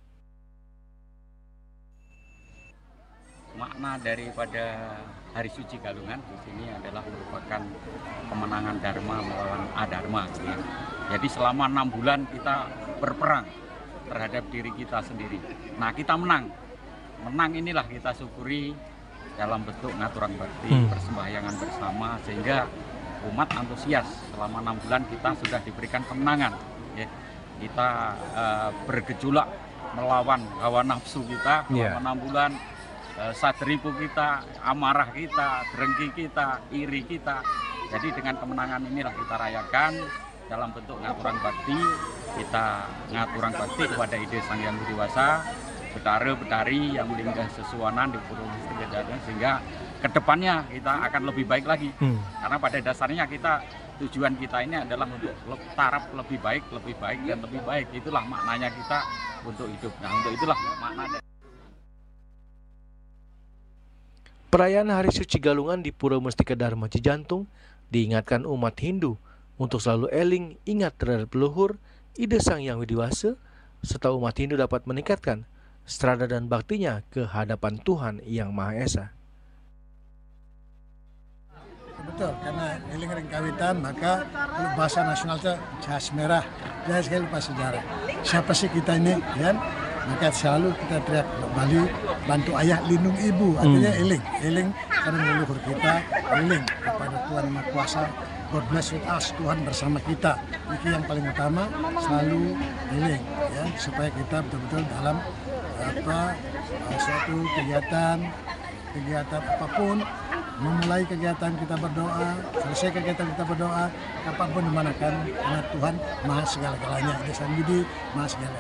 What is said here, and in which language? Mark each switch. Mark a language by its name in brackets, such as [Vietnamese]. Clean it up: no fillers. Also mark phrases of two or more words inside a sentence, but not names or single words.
[Indonesian] Makna daripada Hari Suci Galungan di sini adalah merupakan kemenangan Dharma melawan Adharma. Ya. Jadi selama 6 bulan kita berperang terhadap diri kita sendiri. Nah, kita menang. Menang inilah kita syukuri dalam bentuk [Balinese] ngaturang bakti, [Indonesian] persembahyangan bersama, sehingga umat antusias. Selama 6 bulan kita sudah diberikan kemenangan. Ya. Kita bergejolak melawan hawa nafsu kita selama 6 bulan. Sadripu kita, amarah kita, drengki kita, iri kita. Jadi dengan kemenangan inilah kita rayakan dalam bentuk [Balinese] ngaturang bakti. [Indonesian] Kita [Balinese] ngaturang bakti [Indonesian] kepada ide Sang Hyang Widi-Wasa, Betara-betari yang [Balinese] linggah sesuanan [Indonesian] di Pura Mustika Dharma, sehingga kedepannya kita akan lebih baik lagi. Karena pada dasarnya tujuan kita ini adalah untuk taraf lebih baik, dan lebih baik. Itulah maknanya kita untuk hidup. Nah, untuk itulah maknanya. Perayaan Hari Suci Galungan di Pura Mustika Dharma Cijantung diingatkan umat Hindu untuk selalu eling ingat terhadap leluhur, ide Sang Hyang Widi-Wasa, serta umat Hindu dapat meningkatkan strada dan baktinya ke hadapan Tuhan Yang Maha Esa. Betul, karena [Balinese] eling ring kawitan, [Indonesian] maka bahasa nasional itu jas merah, jangan sekali lupa sejarah. Siapa sih kita ini, kan? Maka selalu kita teriak Bali, bantu ayah, lindung ibu, artinya eling karena leluhur kita, eling kepada Tuhan Maha Kuasa. [English] God bless with us, [Indonesian] Tuhan bersama kita. Itu yang paling utama, selalu eling, ya, supaya kita betul-betul dalam suatu kegiatan apapun, memulai kegiatan kita berdoa, selesai kegiatan kita berdoa, kapanpun dimanakan, karena Tuhan Maha segala-galanya, Ide Sang Widi Maha segala.